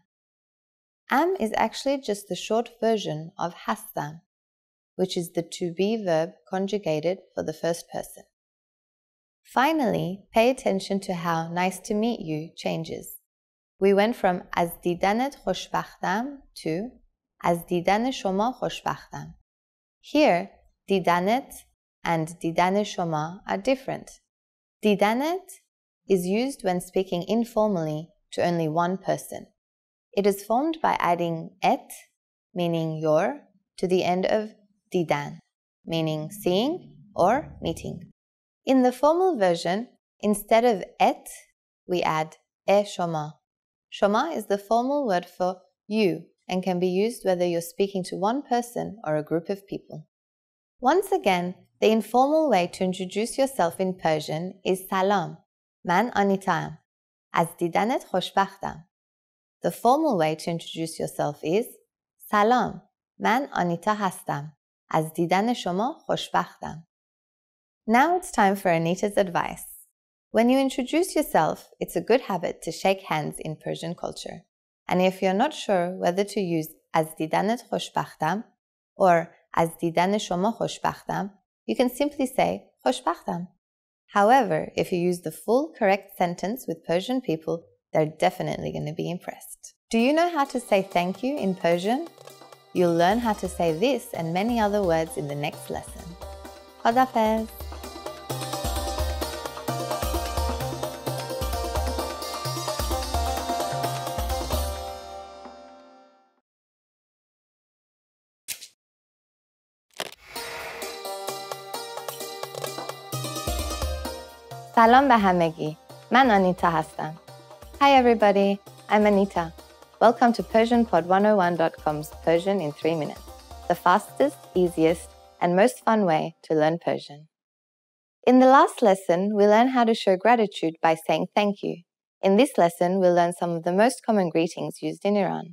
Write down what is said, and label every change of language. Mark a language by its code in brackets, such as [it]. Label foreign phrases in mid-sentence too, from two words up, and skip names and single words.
[en] Am is actually just the short version of hastam, which is the to be verb conjugated for the first person. Finally, pay attention to how nice to meet you changes. We went from [fa] از دیدنت خوشبختم [en] to [fa] از دیدن شما خوشبختم. [en] Here, دیدنت and [fa] دیدن شما [en] are different. دیدنت is used when speaking informally to only one person. It is formed by adding et, meaning your, to the end of دیدن, meaning seeing or meeting. In the formal version, instead of et, we add شما. شما is the formal word for you and can be used whether you're speaking to one person or a group of people. Once again, the informal way to introduce yourself in Persian is salam. [fa] من آنیتام. از دیدنت خوشبختم. [en] The formal way to introduce yourself is سلام. [fa] من آنیتا هستم. از دیدن شما خوشبختم. [en] Now it's time for Anita's advice. When you introduce yourself, it's a good habit to shake hands in Persian culture. And if you're not sure whether to use [fa] از دیدنت خوشبختم [en] or [fa] از دیدن شما خوشبختم, [en] you can simply say خوشبختم. However, if you use the full correct sentence with Persian people, they're definitely going to be impressed. Do you know how to say thank you in Persian? You'll learn how to say this and many other words in the next lesson. [fa] خداحافظ. سلام به همگی. من آنیتا هستم. [en] Hi everybody, I'm Anita. Welcome to PersianPod101.com's Persian in 3 minutes, the fastest, easiest, and most fun way to learn Persian. In the last lesson, we learned how to show gratitude by saying thank you. In this lesson, we'll learn some of the most common greetings used in Iran.